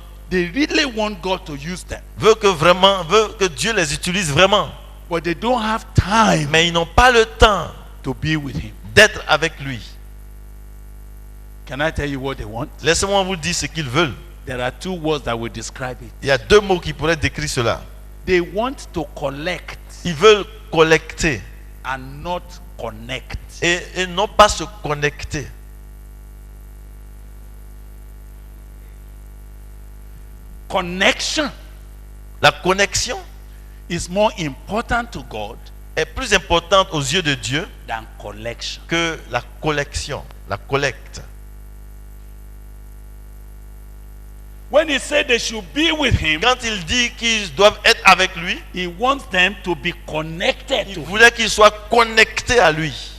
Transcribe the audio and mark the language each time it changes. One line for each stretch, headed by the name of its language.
English: they really want God to use them,
French: veulent que Dieu les utilise vraiment.
English: but they don't have time
French: Mais ils n'ont pas le temps
English: to be with him.
French: d'être avec lui.
English: Can I tell you what they want?
French: Laissez-moi vous dire ce qu'ils veulent.
English: There are two words that will describe it.
French: Il y a deux mots qui pourraient décrire cela.
English: They want to collect
French: Ils veulent collecter
English: and not connect.
French: et non pas se connecter.
English: Connection
French: La connexion
English: is more important to God
French: est plus importante aux yeux de Dieu
English: than collection.
French: que la collection, la collecte.
English: When he said they should be with him,
French: Quand il dit qu'ils doivent être avec lui,
English: he wants them to be connected
French: il
English: to him
French: voulait qu'ils soient connectés à lui,